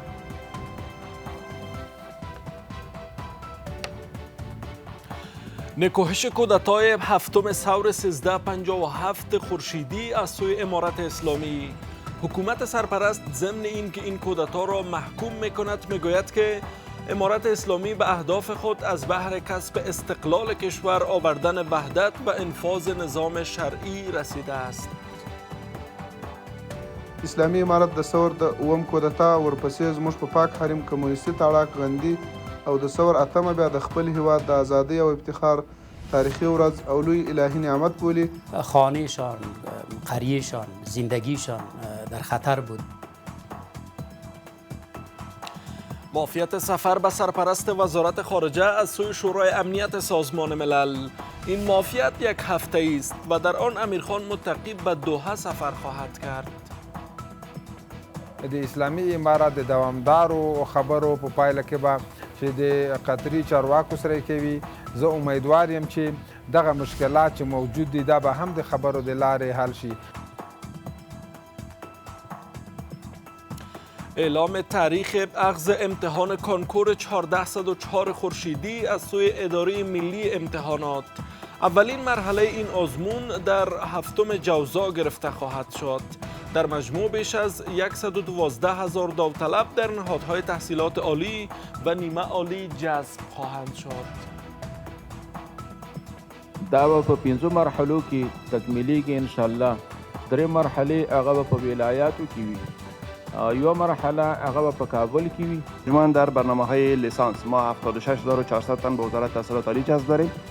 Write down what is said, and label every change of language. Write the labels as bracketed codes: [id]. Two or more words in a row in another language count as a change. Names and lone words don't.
[fa] نکوهش کودتای هفتم ثور 1357 خورشیدی از سوی امارت اسلامی. حکومت سرپرست ضمن اینکه این کودتا را محکوم میکند میگوید که امارت اسلامی به اهداف خود از بهر کسب استقلال کشور، آوردن وحدت و انفاذ نظام شرعی رسیده است. [ps] اسلامي امارت د ثور د اوم کودتا ورپسې زموږ په پاک حریم کمونیستي تاړاک غندي او د ثور اتمه بیا د خپل هیواد د ازادۍ او افتخار تاریخی ورځ او لوی الهی نعمت بولی. [fa] خانهشان، قریهشان، زندگیشان در خطر بود. معافیت سفر به سرپرست وزارت خارجه از سوی شورای امنیت سازمان ملل. این معافیت یک هفته است و در آن امیرخان متقی به دوحه سفر خواهد کرد. [ps] د اسلامي امارت د دوامدارو خبرو په پایله کې به چې د قطري چارواکو سره کوي. زه امیدوار یم چې دغه مشکلات چې موجود دي دا به هم د خبرو د لارې حل شي. [fa] اعلام تاریخ اخذ امتحان کنکور 1404 خورشیدی از سوی اداره ملی امتحانات. اولین مرحله این آزمون در هفتم جوزا گرفته خواهد شد. در مجموع بیش از 112,000 داوطلب در نهادهای تحصیلات عالی و نیمه عالی جذب خواهند شد. [ps] دا په 5 مرحلو کې تکمیلیږي [ar] ان شاء الله. [ps] 3 مرحله هغه په ولایاتو کې وي. یو مرحله هغه په کابل کې وي. [fa] من در برنامه‌های لیسانس ما 76400 تن به وزارت تحصیلات عالی جذب داریم.